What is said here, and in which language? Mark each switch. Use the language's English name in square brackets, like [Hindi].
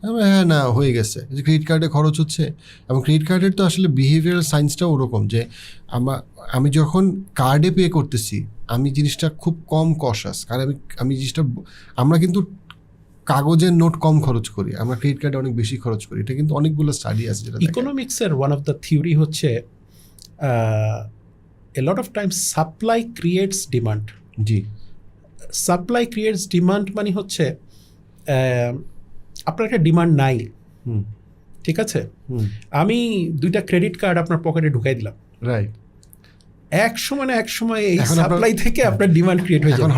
[Bangla] হ্যাঁ, না, হয়ে গেছে যে ক্রেডিট কার্ডে খরচ হচ্ছে। এবং ক্রেডিট কার্ডের তো আসলে বিহেভিয়ারাল সায়েন্সটাও ওরকম যে আমি যখন কার্ডে পে করতেছি, আমি জিনিসটা খুব কম কশাস, কারণ আমি জিনিসটা, আমরা কিন্তু কাগজের নোট কম খরচ করি, আমরা ক্রেডিট কার্ডে অনেক বেশি খরচ করি। এটা কিন্তু অনেকগুলো স্টাডি আছে যেটা [English] ইকোনমিক্সের one of the theory হচ্ছে a lot of times supply creates demand. [Bangla] G, [English] supply creates demand [Bangla] মানে হচ্ছে আপনার একটা ডিমান্ড নাই, ঠিক আছে, আমি 2টা ক্রেডিট কার্ড আপনার পকেটে ঢুকাই দিলাম, [English] right, [Bangla] এক সময় না এক সময় এই সাপ্লাই থেকে আপনার ডিমান্ড ক্রিয়েট হয়ে যাবে।